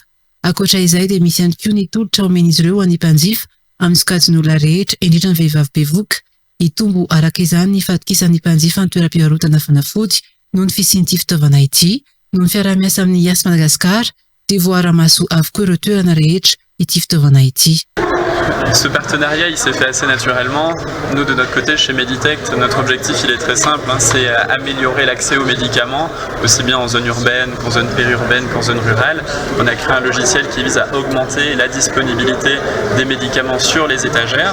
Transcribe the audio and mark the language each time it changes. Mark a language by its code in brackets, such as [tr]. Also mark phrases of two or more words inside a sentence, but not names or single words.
[mg] Ankoatra izay dia misy ihany koa ny tolotra omen'izy ireo an'ny mpanjifa amin'ny sokajiny olona rehetra indrindra ny vehivavy bevoka. Itombo araka izany ny fatokisan'ny mpanjifa ny toeram-pivarotana fanafody noho ny fisian'ity fitaovana ity no ny fiarah-miasa amin'ny IAS Madagascar dia voara-maso avokoa ireo toerana rehetra ity fitaovana ity. [fr] Ce partenariat, il s'est fait assez naturellement. Nous, de notre côté, chez Meditect, notre objectif, il est très simple, c'est améliorer l'accès aux médicaments, aussi bien en zone urbaine qu'en zone périurbaine qu'en zone rurale. On a créé un logiciel qui vise à augmenter la disponibilité des médicaments sur les étagères.